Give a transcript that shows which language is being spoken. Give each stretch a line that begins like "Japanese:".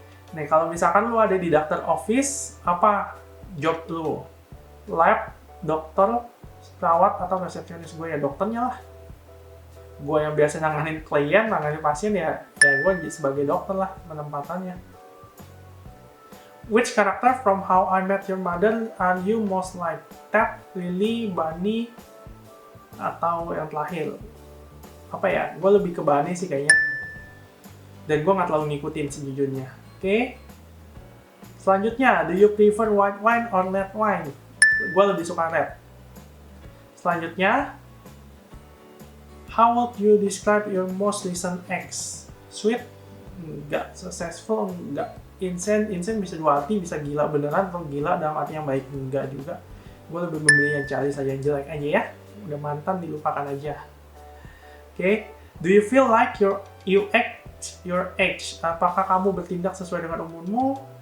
Indonesian: Nah, kalau misalkan lu ada di doctor office, apa job lu? Lab, dokter, perawat, atau resepsionis? Gue ya dokternya lah. Gue yang biasa nanganin klien, nanganin pasien ya gue sebagai dokter lah penempatannya.
English: Which character from How I Met Your Mother are you most like?
Indonesian: Ted, Lily, Barney, atau yang terakhir? Apa ya? Gue lebih ke Barney sih kayaknya. Dan gue nggak terlalu ngikutin sejujurnya. Oke. Selanjutnya,
English: do you prefer white wine or red wine?
Indonesian: Gue lebih suka red. Selanjutnya,
English: how would you describe your most recent ex? Sweet?
Indonesian: Enggak.
English: Successful? Enggak.
Indonesian: Insane bisa dua arti, bisa gila beneran atau gila dalam arti yang baik. Enggak juga. Gue lebih memilih yang cari saja yang jelek aja ya. Udah mantan dilupakan aja. Oke.
English: Do you feel like you act your age?
Indonesian: Apakah kamu bertindak sesuai dengan umurmu?